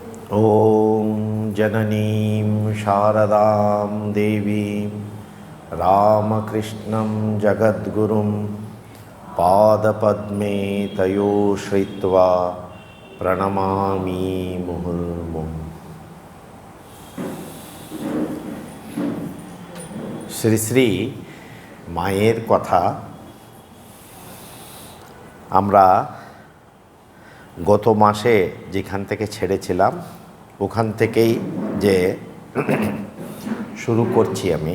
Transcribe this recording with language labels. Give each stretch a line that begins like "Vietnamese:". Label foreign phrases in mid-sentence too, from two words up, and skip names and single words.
Sanskrit: ॐ जननीं शारदां देवीं रामकृष्णं जगद्गुरुं पादपद्मे तयो श्रित्वा प्रणमामि मुहुर्मुहुः।
Bangla: শ্রী শ্রী মায়ের কথা আমরা গত মাসে যেখান থেকে ছেড়েছিলাম ওখান থেকেই যে শুরু করছি আমি।